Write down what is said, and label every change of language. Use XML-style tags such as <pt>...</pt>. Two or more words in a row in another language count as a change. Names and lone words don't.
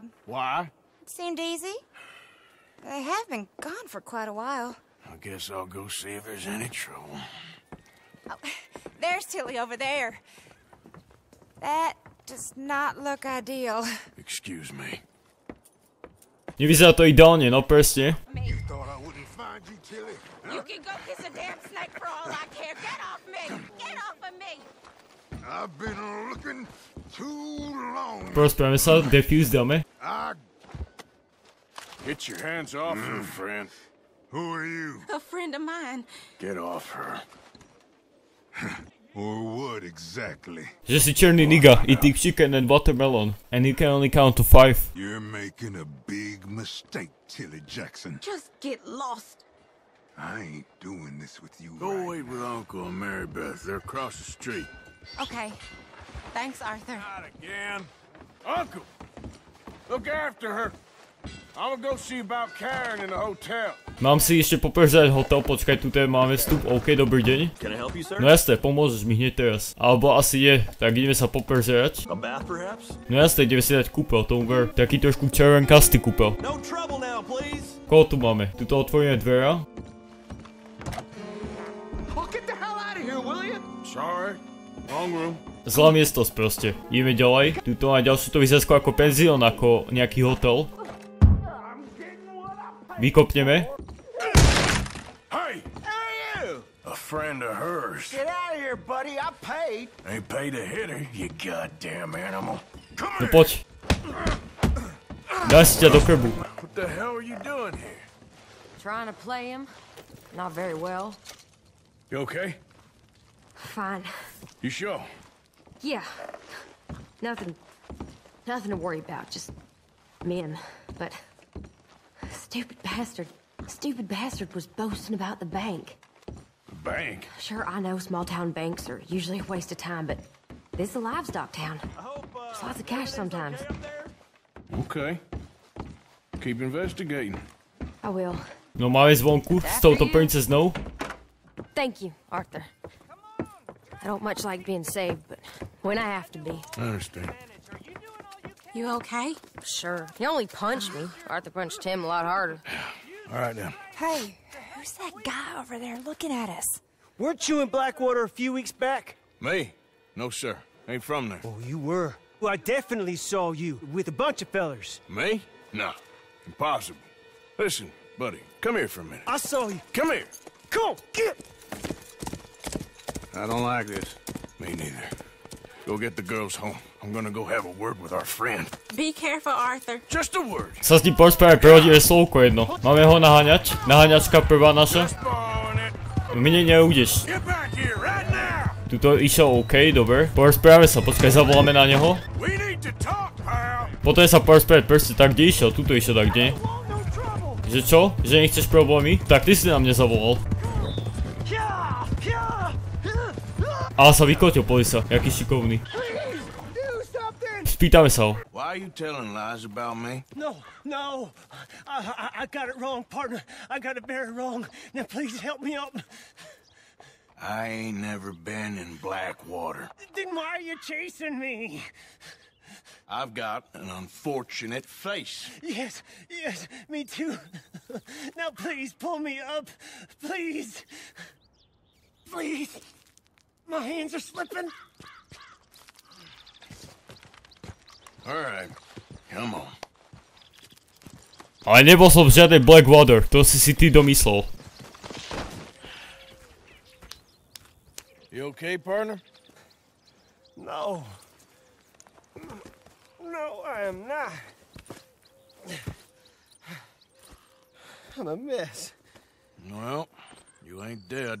<en>Why? It seemed easy. They have been gone for quite a while. I guess I'll go see if there's any trouble. Oh, there's Tilly over there. That does not look ideal. Excuse me.</en> <sk>Nevyzerá to ideálne, no presne.</sk> <en>You thought I wouldn't find you, Tilly? You can go kiss a damn snake for all I care. Get off me! Get off of me! I've been looking too long.</en> <sk>Porozprávame sa, defuse dáme.</sk> <en>Get your hands off her, friend. Who are you? A friend of mine. Get off her. Or what exactly?</en> <sk>Že si černý</sk> <en>nigga, eating chicken and watermelon, and you can only count to 5. You're making a big mistake, Tilly Jackson. Just get lost. I ain't doing this with you. Go wait with Uncle and Mary Beth. They're across the street. Okay. Thanks, Arthur. Not again. Uncle! Look after her. I'm gonna go see about Karen in the hotel.</en> <sk>Mám si ešte poprzať hotel, počkaj, tuto máme vstup, OK, dobrý deň.</sk> <en>Can I help you, sir?</en> <sk>No jasné, pomôžeš mi hneď teraz. Alebo asi je, tak ideme sa poprzať.</sk> <en>A bath, perhaps?</en> <sk>No jasné, ideme si dať kúpel, tomu ver. Taký trošku červenkastý kúpel.</sk> <en>No trouble now, please.</en> <sk>Koho tu máme? Tuto otvoríme dvera.</sk> <en>Well, get the hell out of here, will you? Sorry. Wrong room.</en> <sk>Zlá miestnosť proste. Ideme ďalej. Tuto má ďalšiu to vyzerá skôr ako penzión, ako nejaký hotel. Vykopneme.</sk> <en>friend of hers. Get out of here, buddy. I paid. Ain't paid a hitter, you goddamn animal. Come No here.</en> <sk>poď. Daj si ťa do krbu.</sk> <en>What the hell are you doing here? Trying to play him. Not very well. You okay? Fine. You sure? Yeah. Nothing to worry about. Just men. But stupid bastard was boasting about the bank. The bank? Sure, I know small town banks are usually a waste of time, but this is a livestock town. There's lots of cash sometimes. Okay. Keep investigating. I will.</en> <sk>No máme zvonku s touto princeznou.</sk> <en>Thank you, Arthur. I don't much like being saved, but when I have to be. I understand. You okay? Sure. He only punched me. Arthur punched him a lot harder. All right, then. Hey, who's that guy over there looking at us? Weren't you in Blackwater a few weeks back? Me? No, sir. Ain't from there. Oh, you were. Well, I definitely saw you with a bunch of fellers. Me? No. Impossible. Listen, buddy, come here for a minute. I saw you. Come here. Come on, get. I don't like this. Me neither. Go get the girls home. I'm gonna go have a word with our friend. Be careful, Arthur. Just a word.</en> <sk>Sa s ním porozprávať, prehodíme slovko jedno. Máme ho naháňať? Naháňačka prvá naša? Mne neújdeš.</sk> <en>Get back here right now.</en> <sk>Tuto išiel OK, dobre. Porozprávame sa, počkaj, zavoláme na neho.</sk> <en>We need to talk, pal.</en> <sk>Potom sa porozprávať proste tak, kde išiel? Tuto išiel tak, kde? Že čo? Že nechceš problémy? Tak ty si na mne zavolal. Ale sa vykotil polisa, jaký šikovný. Spýtame sa ho.</sk> <en>Why are you telling lies about me? No. I got it wrong, partner. I got it very wrong. Now, please help me out. I ain't never been in Blackwater. Then why are you chasing me? I've got an unfortunate face. Yes, me too. Now, please pull me up. Please. My hands are slipping. All right, come on.</en> <sk>Ale nebol som v žiadnej Blackwater, to si ty domyslel.</sk> <en>You okay, partner? No, I am not. I'm a mess. Well, you ain't dead.</en>